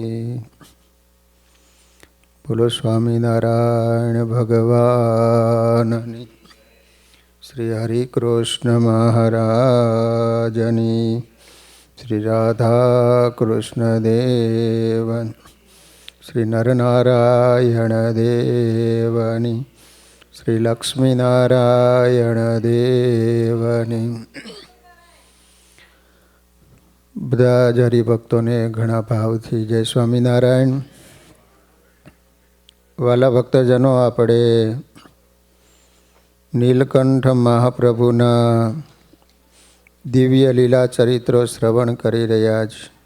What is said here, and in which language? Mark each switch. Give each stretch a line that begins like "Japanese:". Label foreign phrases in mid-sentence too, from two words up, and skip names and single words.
Gujarati: બોલો સ્વામીનારાયણ ભગવાનની, શ્રી હરિ કૃષ્ણ મહારાજની, શ્રી રાધા કૃષ્ણ દેવન, શ્રી નરનારાયણ દેવની, શ્રી લક્ષ્મી નારાયણ દેવની। બધા જ હરિભક્તોને ઘણા ભાવથી જય સ્વામિનારાયણ। વાલા ભક્તજનો, આપણે નીલકંઠ મહાપ્રભુના દિવ્ય લીલા ચરિત્રો શ્રવણ કરી રહ્યા છે।